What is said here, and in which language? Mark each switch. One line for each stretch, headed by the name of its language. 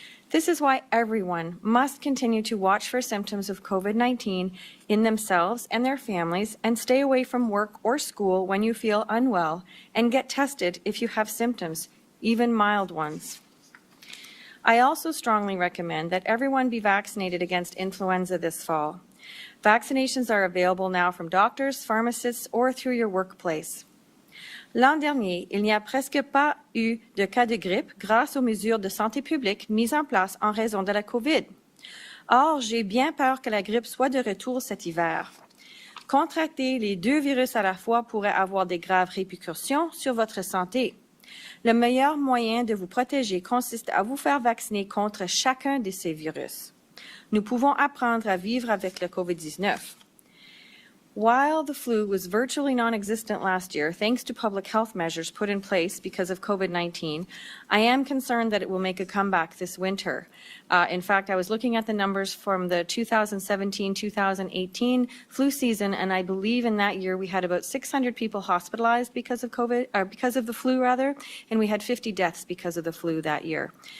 English: This is why everyone must continue to watch for symptoms of COVID-19 in themselves and their families and stay away from work or school when you feel unwell and get tested if you have symptoms, even mild ones. I also strongly recommend that everyone be vaccinated against influenza this fall. Vaccinations are available now from doctors, pharmacists, or through your workplace.
French: L'an dernier, il n'y a presque pas eu de cas de grippe grâce aux mesures de santé publique mises en place en raison de la COVID. Or, j'ai bien peur que la grippe soit de retour cet hiver. Contracter les deux virus à la fois pourrait avoir de graves répercussions sur votre santé. Le meilleur moyen de vous protéger consiste à vous faire vacciner contre chacun de ces virus. Nous pouvons apprendre à vivre avec le COVID-19.
English: While the flu was virtually non-existent last year, thanks to public health measures put in place because of COVID-19, I am concerned that it will make a comeback this winter. In fact, I was looking at the numbers from the 2017-2018 flu season, and I believe in that year we had about 600 people hospitalized because of COVID, or because of the flu rather, and we had 50 deaths because of the flu that year.